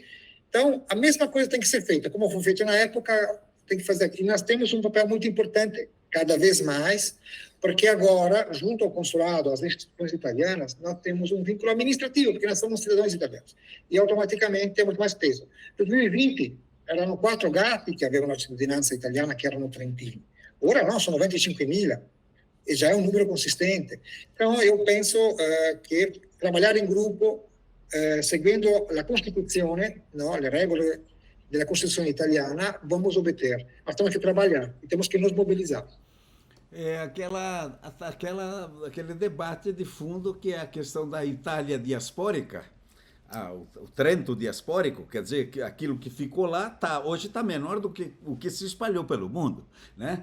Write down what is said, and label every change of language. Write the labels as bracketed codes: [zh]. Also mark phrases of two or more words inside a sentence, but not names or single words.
[pt] Então, a mesma coisa tem que ser feita, como foi feito na época, tem que fazer aqui. Nós temos um papel muito importante, cada vez mais, porque agora, junto ao consulado, às instituições italianas, nós temos um vínculo administrativo, porque nós somos cidadãos italianos, e automaticamente temos mais peso. [it] Em 2020, erano 4 gatti che avevano la cittadinanza italiana, che erano trentini. Ora no, sono [pt] 25.000, e já é um número consistente. Então, eu penso que trabalhar em grupo, [it] seguendo a Costituzione, no, le regole della Costituzione italiana, [pt] vamos obter. Mas temos que trabalhar e temos que nos mobilizar. Aquele debate de fundo que é a questão da Itália diaspórica, o Trento diaspórico, quer dizer, que aquilo que ficou lá hoje está menor do que o que se espalhou pelo mundo, né?